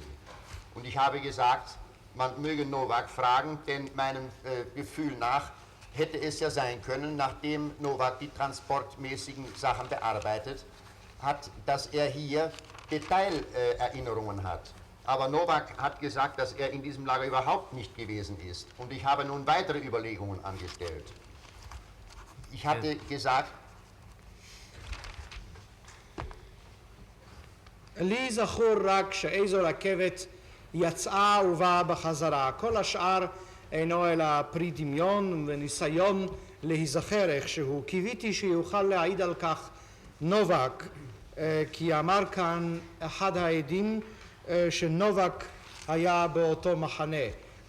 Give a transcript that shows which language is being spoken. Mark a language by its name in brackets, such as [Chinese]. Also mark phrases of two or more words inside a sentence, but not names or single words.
[German] Und ich habe gesagt, man möge Nowak fragen, denn meinem Gefühl nach hätte es ja sein können, nachdem Nowak die transportmäßigen Sachen bearbeitet hat, dass er hier Detailerinnerungen hat. Aber Nowak hat gesagt, dass er in diesem Lager überhaupt nicht gewesen ist. Und ich habe nun weitere Überlegungen angestellt. Ich hatte gesagt, [Hebrew] לי זכור רק שאיזו רכבת יצאה ובאה בחזרה. כל השאר אינו אלא פרי דמיון וניסיון להיזכר איכשהו. קיוויתי שיוכל להעיד על כך נובק, כי אמר כאן אחד העדים שנובק היה באותו מחנה.